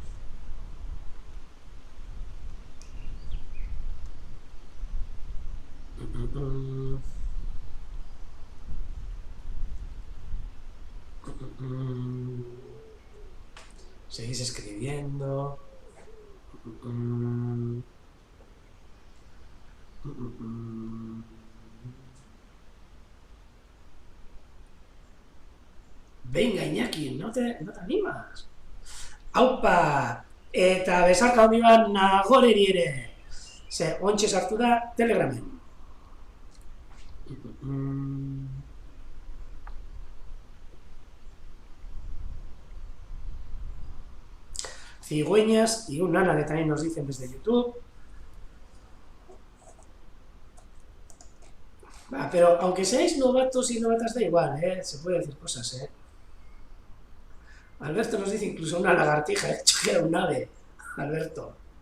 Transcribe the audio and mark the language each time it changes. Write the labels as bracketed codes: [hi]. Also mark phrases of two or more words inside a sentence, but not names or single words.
[es] Seguís escribiendo. Venga, Iñaki, no te animas. Aupa! [eu] Eta besarka handi bat nagoreri ere. Ze, ontxe sartu da Telegramen. [es] Cigüeñas y un nana que también nos dicen desde YouTube. Pero aunque seáis novatos y novatas da igual, se puede decir cosas, Alberto nos dice incluso una lagartija, que era un ave, Alberto.